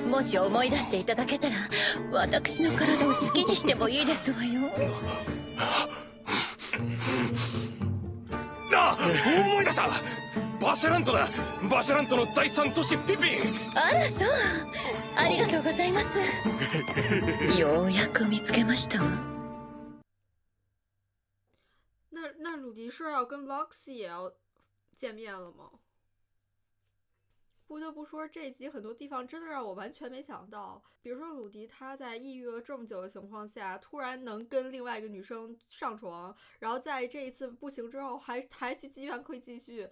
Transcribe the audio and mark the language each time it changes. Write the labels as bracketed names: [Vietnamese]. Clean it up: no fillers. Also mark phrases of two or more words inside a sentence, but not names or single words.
[Japanese] もし思い出していただけたら私の体を好きにしてもいいですわよ。思い出した。バシャラントだ。バシャラントの第三都市ピピン。あらそう。ありがとうございます。ようやく見つけましたわ。 [Chinese] 那鲁迪是要跟 Loxy 也要见面了吗？不得不说，这一集很多地方真的让我完全没想到。比如说，鲁迪他在抑郁了这么久的情况下，突然能跟另外一个女生上床，然后在这一次不行之后还去妓院可以继续。